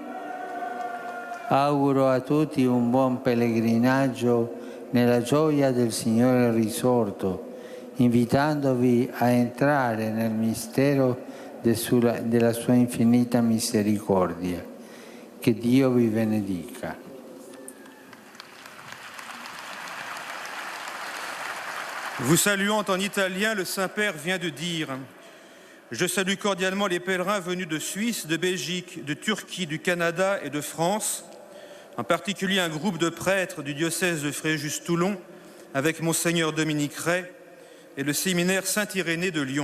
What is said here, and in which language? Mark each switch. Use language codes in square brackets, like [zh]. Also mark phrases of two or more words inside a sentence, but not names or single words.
[it] Auguro a tutti un buon pellegrinaggio nella gioia del Signore risorto, invitandovi a entrare nel mistero della sua infinita misericordia. Che Dio vi benedica. [fr] Vous saluant en italien, le Saint-Père vient de dire « Je salue cordialement les pèlerins venus de Suisse, de Belgique, de Turquie, du Canada et de France, en particulier un groupe de prêtres du diocèse de Fréjus-Toulon avec Monseigneur Dominique Rey et le séminaire Saint-Irénée de Lyon.